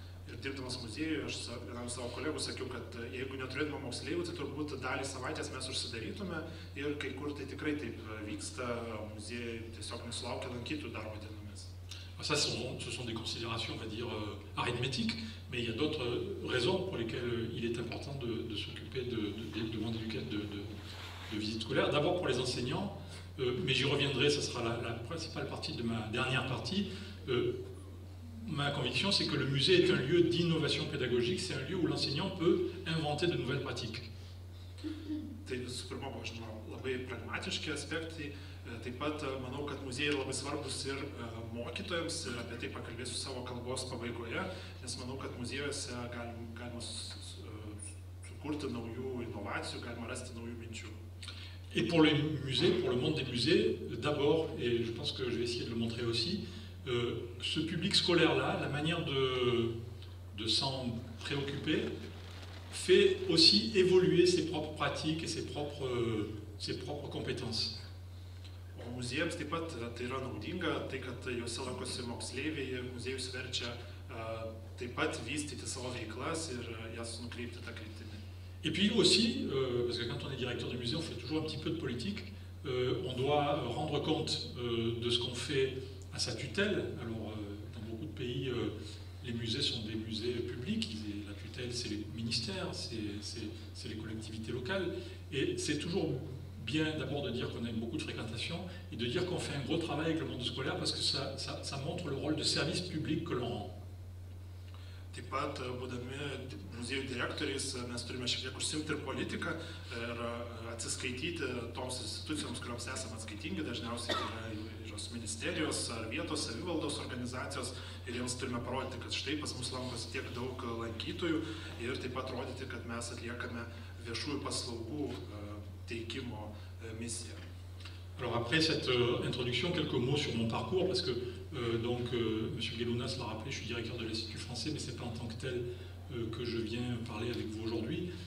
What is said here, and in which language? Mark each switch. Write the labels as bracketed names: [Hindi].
[Lithuanian] Ir dirbdamas muziejuje, aš vienam savo kolegų sakiau, kad jeigu neturėtume moksleivių, tai turbūt dalį savaitės mes užsidarytume ir kai kur tai tikrai taip vyksta, muziejai tiesiog nesulaukia lankytojų darbo dienomis. [French] Ça, ce sont des considérations, on va dire, arithmétiques, mais il y a d'autres raisons pour lesquelles il est important de s'occuper de visites scolaires. D'abord pour les enseignants, mais j'y reviendrai, ça sera la principale partie de ma dernière partie. Ma conviction, c'est que le musée est un lieu d'innovation pédagogique, c'est un lieu où l'enseignant peut inventer de nouvelles pratiques. [Lithuanian] Tai visų pirma, žinoma, labai pragmatiški aspektai. Taip pat manau, kad muziejai labai svarbus ir mokytojams, ir apie tai pakalbėsiu savo kalbos pabaigoje, nes manau, kad muziejuose galima sukurti naujų inovacijų, galima rasti naujų minčių. [French] Et pour les musées, pour le monde des musées, d'abord, et je pense que je vais essayer de le montrer aussi, ce public scolaire-là, la manière de s'en préoccuper, fait aussi évoluer ses propres pratiques et ses propres compétences. [Lithuanian] O muziejams taip pat tai yra naudinga, tai kad juose lankosi moksleiviai, muziejus verčia taip pat vystyti savo veiklas ir jas nukreipti tą kryptimį. [French] Et puis aussi, parce que quand on est directeur de musée, on fait toujours un petit peu de politique, on doit rendre compte de ce qu'on fait à sa tutelle. Alors, dans beaucoup de pays, les musées sont des musées publics, la tutelle c'est les ministères, c'est les collectivités locales, et c'est toujours bien d'abord de dire qu'on a beaucoup de fréquentation et de dire qu'on fait un gros travail avec le monde scolaire parce que ça montre le rôle de service public que l'on rend. [Lithuanian] Taip pat, būdami muziejų direktoriais, mes turime šiek tiek užsiimti ir politiką ir atsiskaityti toms institucijoms, kuriuoms esame atskaitingi, dažniausiai tai yra įvairios ministerijos ar vietos savivaldos organizacijos ir jiems turime parodyti, kad štai pas mus lankosi tiek daug lankytojų ir taip pat rodyti, kad mes atliekame viešųjų paslaugų teikimo misiją. [French] Alors après cette introduction, quelques mots sur mon parcours, parce que M. Gelounas l'a rappelé, je suis directeur de l'Institut français, mais ce n'est pas en tant que tel que je viens parler avec vous aujourd'hui.